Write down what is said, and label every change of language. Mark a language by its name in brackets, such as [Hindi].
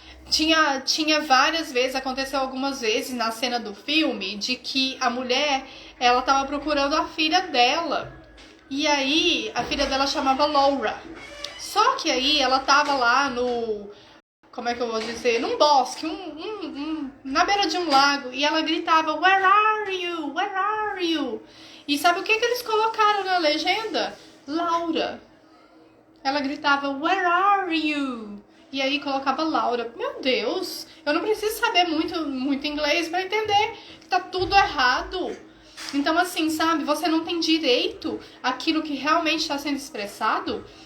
[Portuguese] Tinha várias vezes, aconteceu algumas vezes na cena do filme, de que a mulher, ela tava procurando a filha dela. E aí, a filha dela chamava Laura. Só que aí, ela tava lá como é que eu vou dizer? Num bosque, na beira de um lago. E ela gritava, [English] Where are you? Where are you? [Portuguese] E sabe o que eles colocaram na legenda? Laura. Ela gritava, [English] Where are you? [Portuguese] E aí colocava Laura. Meu Deus, eu não preciso saber muito inglês para entender que tá tudo errado. Então assim, sabe, você não tem direito àquilo que realmente está sendo expressado.